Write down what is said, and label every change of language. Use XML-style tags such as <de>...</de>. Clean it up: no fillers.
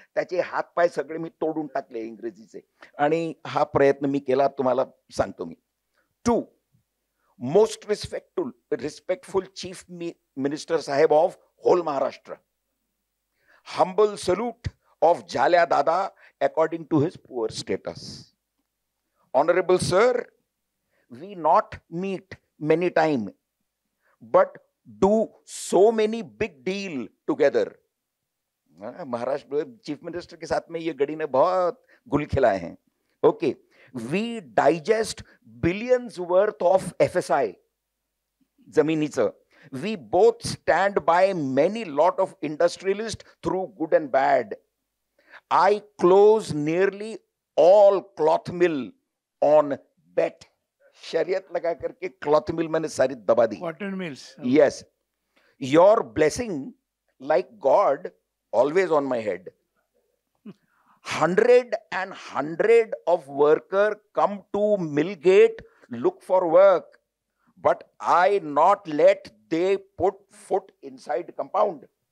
<mr>त्याचे हातपाय सगळे मी तोडून टाकले इंग्रजीचे आणि हा प्रयत्न मी केला, तुम्हाला सांगतो मी.</mr> <en>2 most respectful chief minister साहेब of whole Maharashtra. Humble salute of झाल्या दादा according to his poor status. Honorable sir, we not meet many time, but do so many big deal together.</en> <hi>Maharashtra chief minister के साथ में ये गड़ी ने बहुत गुल खिलाए हैं.</hi> <en>Okay, we digest billions worth of FSI</en> <mr>जमिनीचं.</mr> <en>We both stand by many lot of industrialists through good and bad. I close nearly all cloth mill on bet.</en> <hi>शरीयत लगा करके क्लॉथ मिल मैंने सारी दबा दी.</hi> <en>Cotton mills. Yes, your blessing like God always on my head. 100 of worker come to Millgate, look for work, but I not let they put foot inside compound.</en>